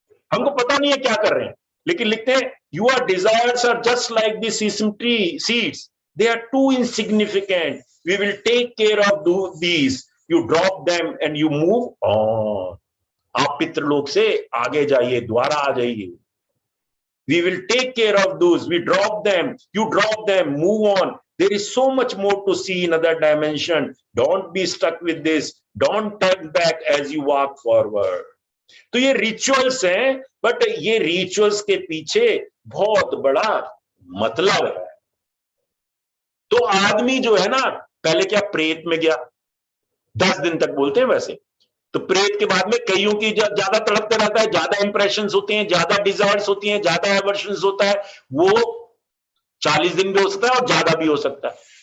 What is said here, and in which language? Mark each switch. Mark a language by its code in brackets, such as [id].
[hi] हमको पता नहीं है क्या कर रहे हैं, लेकिन लिखते हैं [en] Your desires are just like the sesame tree seeds, they are too insignificant, we will take care of these, you drop them and you move on. [hi] आप पितृलोक से आगे जाइए, द्वारा आ जाइए। [en] We will take care of those, we drop them, you drop them, move on. There is so much more to see in other dimension. Don't be stuck with this, don't turn back as you walk forward. [hi] तो ये rituals हैं, but ये rituals के पीछे बहुत बड़ा मतलब है। तो आदमी जो है ना, पहले क्या प्रेत में गया, 10 दिन तक बोलते हैं वैसे, तो प्रेत के बाद में कईयों की ज्यादा तड़पता रहता है, ज्यादा इंप्रेशंस होते हैं, ज्यादा डिजायर्स होती हैं, ज्यादा एवर्शंस होता है, वो 40 दिन भी हो सकता है और ज्यादा भी हो सकता है।